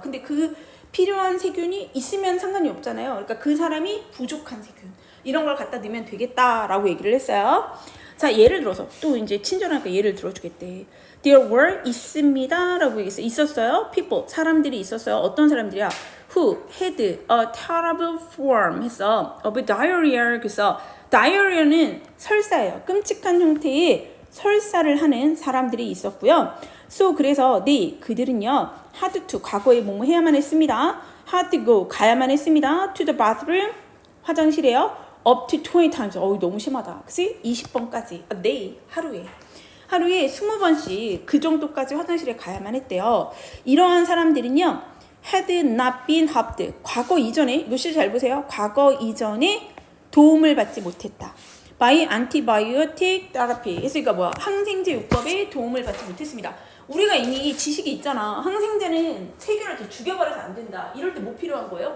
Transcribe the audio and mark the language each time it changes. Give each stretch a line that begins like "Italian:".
Korean: 근데 그 필요한 세균이 있으면 상관이 없잖아요. 그러니까 그 사람이 부족한 세균 이런 걸 갖다 넣으면 되겠다라고 얘기를 했어요. 자, 예를 들어서 또 이제 친절하게 예를 들어주겠대.
English: There were
Korean: 있습니다라고 얘기했어요. 있었어요.
English: People
Korean: 사람들이 있었어요. 어떤 사람들이야?
English: Who had a terrible form 했어. of diarrhea.
Korean: 그래서 diarrhea는 설사예요. 끔찍한 형태의 설사를 하는 사람들이 있었고요.
English: So
Korean: 그래서 그들은요
English: had to
Korean: 과거에 뭐뭐 해야만 했습니다.
English: had to go
Korean: 가야만 했습니다.
English: to the bathroom
Korean: 화장실에요.
English: up to 20 times.
Korean: 너무 심하다. 그치? 20번까지.
English: A day
Korean: 하루에 20번씩 그 정도까지 화장실에 가야만 했대요. 이러한 사람들은요
English: had not been helped.
Korean: 과거 이전에 이거 시 잘 보세요. 과거 이전에 도움을 받지 못했다.
English: by antibiotic therapy.
Korean: 그러니까 뭐야? 항생제 요법에 도움을 받지 못했습니다. 우리가 이미 지식이 있잖아. 항생제는 세균을 더 죽여버려서 안 된다. 이럴 때 뭐 필요한 거예요?